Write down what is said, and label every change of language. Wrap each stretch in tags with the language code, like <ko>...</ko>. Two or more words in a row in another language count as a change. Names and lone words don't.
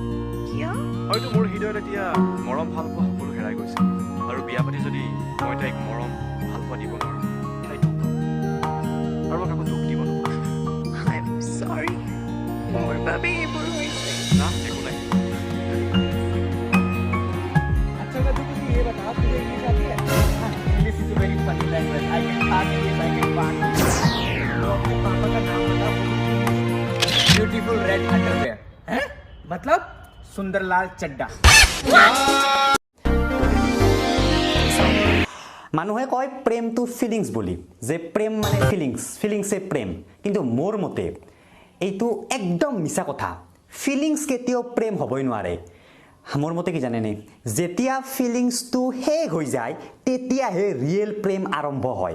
<as>কিয়? হয়তো মোৰ হৃদয়ত এতিয়া মৰম ভাল পোৱা সকলো হেৰাই গৈছে, আৰু বিয়া পাতি যদি মই তাইক মৰম ভাল পোৱা দিব নোৱাৰোঁ, তাই দুখ পাব, আৰু মই কাকো দুখ দিব নোখোজোঁ।</as> <en>I am sorry,</en> <as>মোৰ বাবে এইবোৰ হৈছে। না, একো নাই।</as> <hi>अच्छा मैं तुझे ये बता, तुझे इंग्लिश आती है?</hi> <en>English is very funny language. I can talk English, I can बात।</en> <hi>तो अपने पापा का नाम बता।</hi> <en>beautiful red underwear.</en> <hi>हैं? मतलब सुंदरलाल चड्डा।</hi> <as>মানুহে কয় প্ৰেম</as> <en>to feelings</en> <as>বুলি, যে প্ৰেম মানে ফিলিংছে প্ৰেম, কিন্তু মোৰ মতে এইটো একদম মিছা কথা। ফিলিংছ কেতিয়াও প্ৰেম হ'বই নোৱাৰে। মোৰ মতে কি জানেনে, যেতিয়া ফিলিংছটো শেষ হৈ যায় তেতিয়াহে ৰিয়েল প্ৰেম আৰম্ভ হয়।</as>